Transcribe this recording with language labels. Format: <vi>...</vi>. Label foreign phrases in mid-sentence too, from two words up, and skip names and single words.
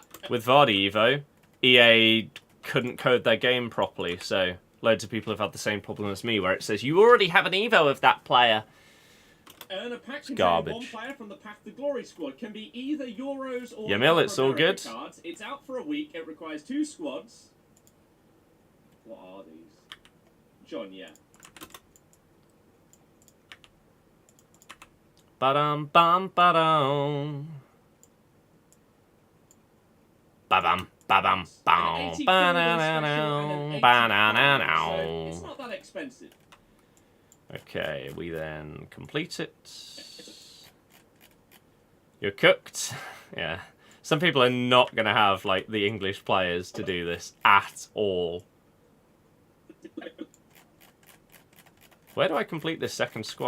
<en>With Vardy Evo, EA couldn't code their game properly, so loads of people have had the same problem as me, where it says, you already have an Evo of that player. Earn a pack containing 1 player from the Path to Glory squad. Can be either Euros or... Yamil, it's all good. Cards. It's out for a week. It requires 2 squads. What are these? John, yeah. Ba-dum, bum, ba-dum. Ba-bum, ba-bum, bum, ba-na-na-na, ba-na-na-na. It's not that expensive. Okay, we then complete it. You're cooked. Yeah. Some people are not going to have, like, the English players to do this at all. Where do I complete this second squad?</en>